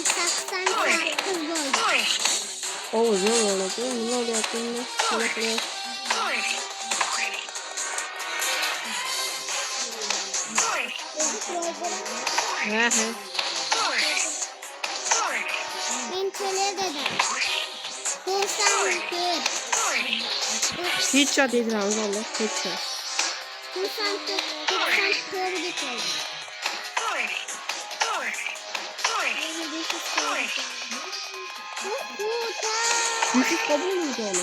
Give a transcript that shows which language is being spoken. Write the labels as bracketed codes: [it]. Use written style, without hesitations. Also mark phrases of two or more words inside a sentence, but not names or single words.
[uz] 88 bo'ldi. O'zim o'ladi. Nima bo'lyapti endi? Nima qilyapti? Ha. [tr] Men şöyle dedim. 94. [uz] Headshot edilamiz valla. Headshot. [tr] 94 geçelim. Düşük kabul muydu onu?